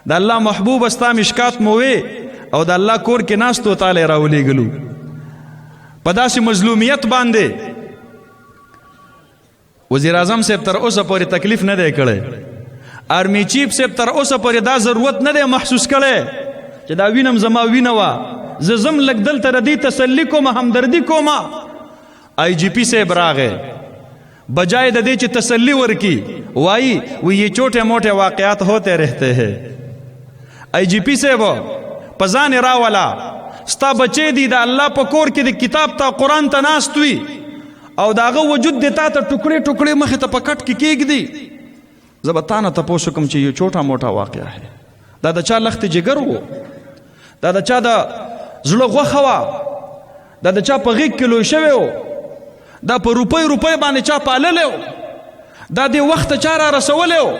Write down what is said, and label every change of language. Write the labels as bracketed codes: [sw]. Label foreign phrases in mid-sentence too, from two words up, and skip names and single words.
[ps] د الله محبوب ستا مشکات مو وې او د الله کور کې ناستو تاله راولېږلو په داسې مظلومیت باندې. وزیر اعظم صاحب تر اوسه پورې تکلیف نه دی کړی، آرمی چیف صاحب تر اوسه پورې دا ضرورت نه دی محسوس کړی چې دا وینم زما وینه وه، زه ځم لږ دلته ردی تسلی کوم، همدردي کوم. آئی جی پی صاحب راغے، بجائے د دې چې تسلی ورکی وایي [ur] وہ یہ چھوٹے موٹے واقعات ہوتے رہتے ہیں. [ps] آئی جی پی صاحب په ځان راولا ستا بچې دي د الله په کور کې د کتاب ته قرآن ته ناست وي او د هغه وجود دې تا ته ټکړې ټکړې مخې ته په کټ کې کېږدي. زه به تا نه تپوس وکړم چې یو [ur] چھوټا موټا واقعه ہے، [ps] دا د چا لخت جګر و، دا د چا د زړه غوښه وه، دا د چا په غېږ کې لوی شوی و، دا په روپۍ باندې چا پاللی و، دا دې وخت چا را رسولی و.